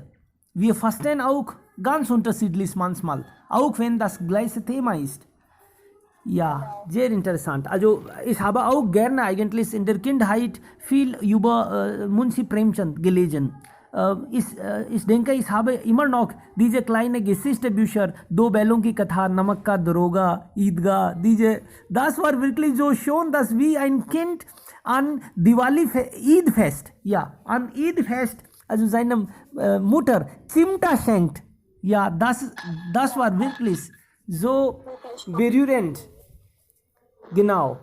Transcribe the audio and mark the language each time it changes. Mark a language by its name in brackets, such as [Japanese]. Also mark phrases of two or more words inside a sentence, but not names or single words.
[German] Wir verstehen auch ganz unterschiedlich manchmal, auch wenn das gleiche Thema ist. Ja, sehr interessant. Also ich habe auch gerne eigentlich in der Kindheit viel über Munshi Premchand gelesen. Ich denke, ich habe immer noch diese kleine Geschichtebücher, दो बैलों की कथा, नमक का दरोगा, ईदगाह, das war wirklich so schön, dass wie ein Kind an Eidfest, ja, an Eidfest, also seiner Mutter Chimta schenkt. Ja, das war wirklich so berührend. Genau.